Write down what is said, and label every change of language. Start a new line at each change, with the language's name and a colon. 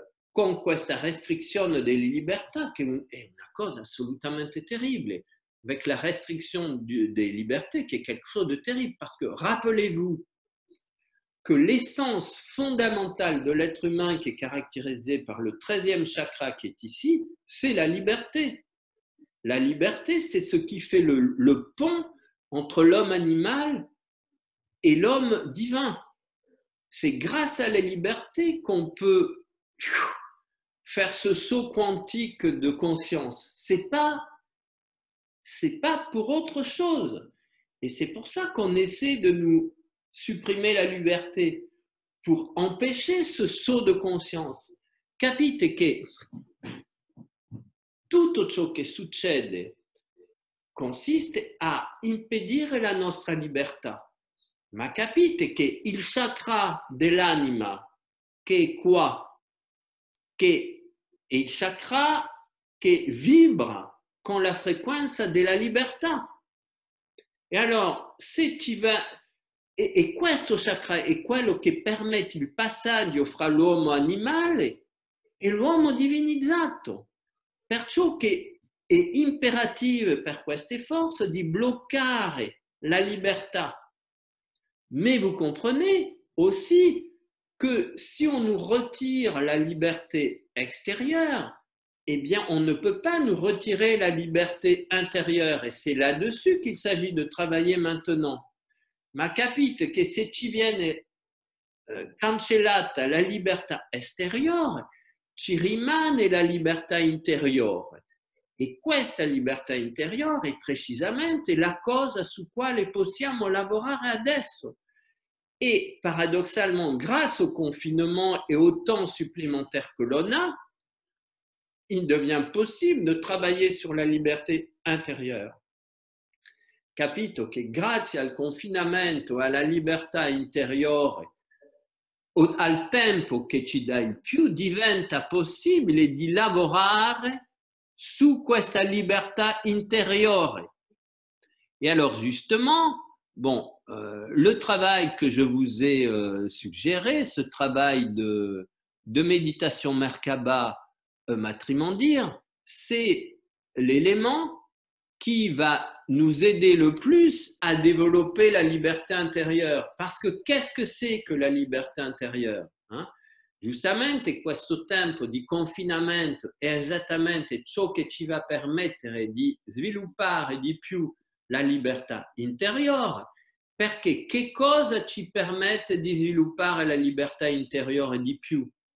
Italian: con questa restrizione delle libertà che è una cosa assolutamente terribile,
French: avec la restriction des libertés qui est quelque chose de terrible, parce que rappelez-vous que l'essence fondamentale de l'être humain qui est caractérisée par le 13e chakra qui est ici, c'est la liberté. La liberté, c'est ce qui fait le pont entre l'homme animal et l'homme divin. C'est grâce à la liberté qu'on peut faire ce saut quantique de conscience. C'est pas pour autre chose. Et c'est pour ça qu'on essaie de nous supprimer la liberté, pour empêcher ce saut de conscience.
Italian: Capite che tutto ciò che succede consiste a impedire la nostra libertà. Ma capite che il chakra dell'anima, che è qua, che è il chakra che vibra con la frequenza della libertà. E allora, se ci va... E questo chakra è quello che permette il passaggio fra l'uomo animale e l'uomo divinizzato. Perciò che è imperativo per queste forze di bloccare la libertà.
French: Mais vous comprenez aussi que si on nous retire la liberté extérieure, eh bien, on ne peut pas nous retirer la liberté intérieure. Et c'est là-dessus qu'il s'agit de travailler maintenant.
Italian: Ma capite che se ci viene cancellata la libertà esteriore, ci rimane la libertà interiore. E questa libertà interiore è precisamente la cosa su quale possiamo lavorare adesso.
French: Et paradoxalement, grâce au confinement et au temps supplémentaire que l'on a, il devient possible de travailler sur la liberté intérieure.
Italian: Capito che grazie al confinamento, alla libertà interiore, al tempo che ci dà il più, diventa possibile di lavorare su questa libertà intérieure.
French: Et alors justement, bon, le travail que je vous ai suggéré, ce travail de méditation Merkaba Matrimondir, c'est l'élément qui va nous aider le plus à développer la liberté intérieure. Parce que qu'est-ce que c'est que la liberté intérieure?
Italian: Giustamente questo tempo di confinamento è esattamente ciò che ci va a permettere di sviluppare di più la libertà interiore, perché che cosa ci permette di sviluppare la libertà interiore di più?